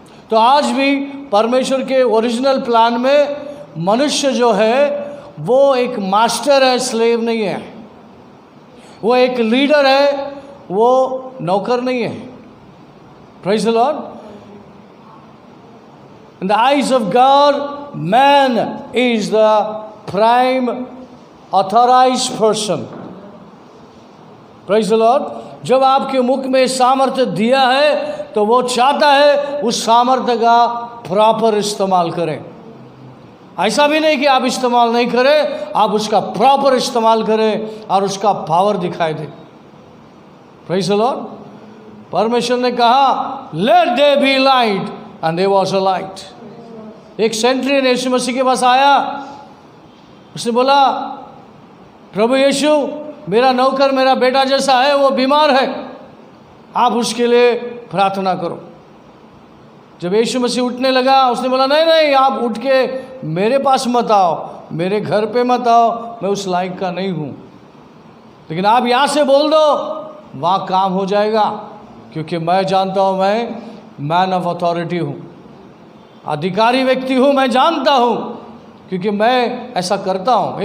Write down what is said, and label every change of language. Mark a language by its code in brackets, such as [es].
[hi] तो आज भी परमेश्वर के ओरिजिनल प्लान में मनुष्य जो है वो एक मास्टर है, स्लेव नहीं है। वो एक लीडर है, वो नौकर नहीं है। [en] Praise the Lord. In the eyes of God, man is the prime authorized person. Praise the Lord. [hi] जब आपके मुख में सामर्थ्य दिया है तो वो चाहता है उस सामर्थ्य का प्रॉपर इस्तेमाल करें। ऐसा भी नहीं कि आप इस्तेमाल नहीं करें, आप उसका प्रॉपर इस्तेमाल करें और उसका पावर दिखाई दे। [en] Praise the Lord. [hi] परमेश्वर ने कहा [en] let there be light and there was a light. [hi] एक सेंट्रियन यीशु मसीह के पास आया, उसने बोला प्रभु यीशु मेरा नौकर मेरा बेटा जैसा है, वो बीमार है, आप उसके लिए प्रार्थना करो। जब यीशु मसीह उठने लगा, उसने बोला नहीं नहीं, आप उठ के मेरे पास मत आओ, मेरे घर पे मत आओ, मैं उस लायक का नहीं हूँ, लेकिन आप यहाँ से बोल दो, वहाँ काम हो जाएगा, क्योंकि मैं जानता हूँ मैं [en] man of authority [hi] हूँ, अधिकारी व्यक्ति हूँ, मैं जानता हूँ, क्योंकि मैं ऐसा करता हूँ।